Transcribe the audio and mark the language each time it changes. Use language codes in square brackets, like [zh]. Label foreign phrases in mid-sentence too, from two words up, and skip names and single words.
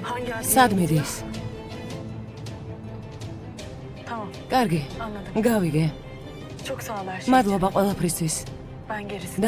[tr] Geldi. [ka] სად მიდის? [tr] Tamam. [ka] კარგი, [tr] Anladım. [ka] გავიგე. [tr] Çok sağ ol her şey. [ka] მადლობა ყველაფრისთვის. [tr] Ben gerisini.